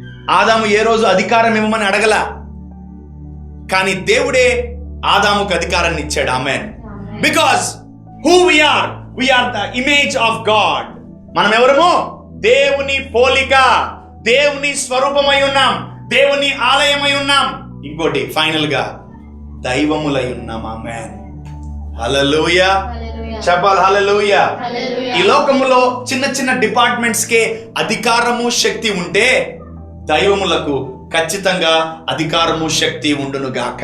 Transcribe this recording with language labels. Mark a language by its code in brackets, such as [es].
[te] ఆదాము ఏ రోజు అధికారం ఇవ్వమని అడగల, కానీ దేవుడే ఆదాముకు అధికారాన్ని ఇచ్చాడు. ఆమేన్. [en] Because who we are the image of God. [te] మనం ఎవరము? దేవుని పోలిక, దేవుని స్వరూపమై ఉన్నాం, దేవుని ఆలయమై ఉన్నాం. ఇంకోటి ఫైనల్ గా దైవములై ఉన్నాం. ఆమేన్. హల్లెలూయా. చెప్పాలి హల్లెలూయా. ఈ లోకములో చిన్న చిన్న డిపార్ట్మెంట్స్ కే అధికారము శక్తి ఉంటే దైవములకు ఖచ్చితంగా అధికారము శక్తి ఉండును గాక.